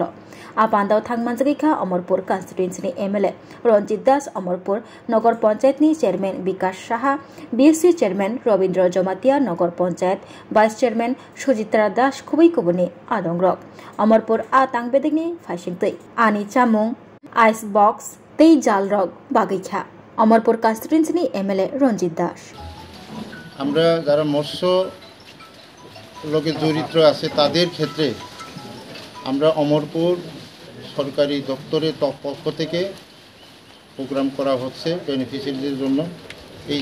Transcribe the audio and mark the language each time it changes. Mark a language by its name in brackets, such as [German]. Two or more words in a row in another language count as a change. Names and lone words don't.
[Kok Borok] Pandao thangmanjagika Omorpur constituency ni MLA Ranjit Das Omorpur Nogor Panchayat ni chairman Bikas Saha, BSC chairman Robindra Jamatia Nogor Panchayat, [English] vice chairman [Kok Borok] Sujitra Das Kubai Kubuni Adongrok. Omorpur atang betekni fashion-tei ani chamung [English] ice box [Kok Borok] tei jalrok bagai kha. [English] Amarpur constituency MLA Ranjit Das [Bangla] আমরা যারা মৎস্য লোকে জড়িত আছে তাদের ক্ষেত্রে আমরা অমরপুর সরকারি দপ্তরের পক্ষ থেকে প্রোগ্রাম করা হচ্ছে বেনিফিশিয়ারিদের জন্য এই